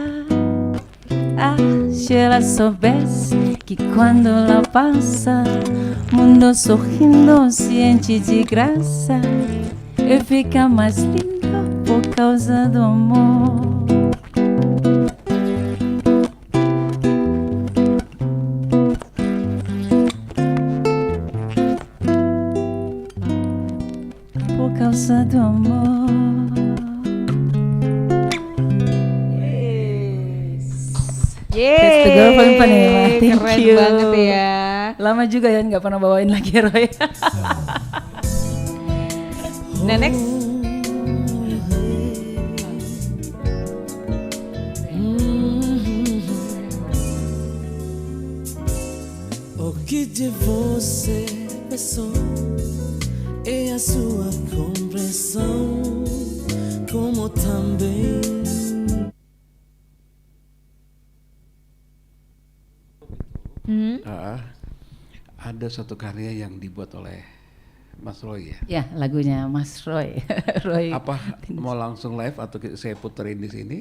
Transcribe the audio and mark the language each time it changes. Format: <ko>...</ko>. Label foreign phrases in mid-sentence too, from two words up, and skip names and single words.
<pt>Ah, se ela soubesse que quando ela passa, mundo sorrindo se enche de graça, e fica mais lindo por causa do amor. Por causa do amor.</pt> <en>Thanks to Girl from Ipanema. Thank</en> <id>Keren</id> <en>you.</en> <id>banget ya. Lama juga ya nggak pernah bawain lagi Roy. Nah next.</id> <pt>O que de você pensou é a sua compreensão, como também</pt> <id>ada satu karya yang dibuat oleh Mas Roy ya? Ya lagunya Mas Roy. Roy. Apa mau langsung live atau saya puterin di sini?</id>